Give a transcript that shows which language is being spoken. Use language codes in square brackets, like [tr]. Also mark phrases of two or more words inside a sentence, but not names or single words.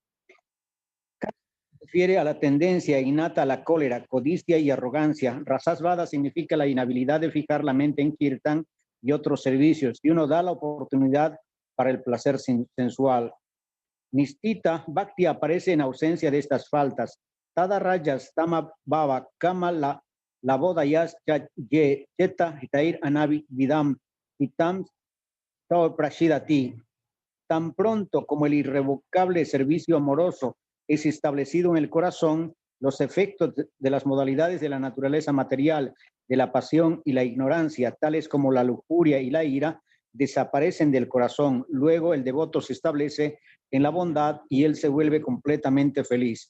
[es] Refiere a la tendencia innata a la cólera, codicia y arrogancia. Rasasvada significa la inhabilidad de fijar la mente en kirtan y otros servicios, y uno da la oportunidad para el placer sensual. Nistita Bhakti aparece en ausencia de estas faltas. [sa] Tada Rajas Tama Baba Kama la Bodayas Ye Cheta Hitair Anavi Vidam Hitam Tao Prashidati. [es] Tan pronto como el irrevocable servicio amoroso es establecido en el corazón, los efectos de las modalidades de la naturaleza material, de la pasión y la ignorancia, tales como la lujuria y la ira, desaparecen del corazón. Luego el devoto se establece en la bondad y él se vuelve completamente feliz.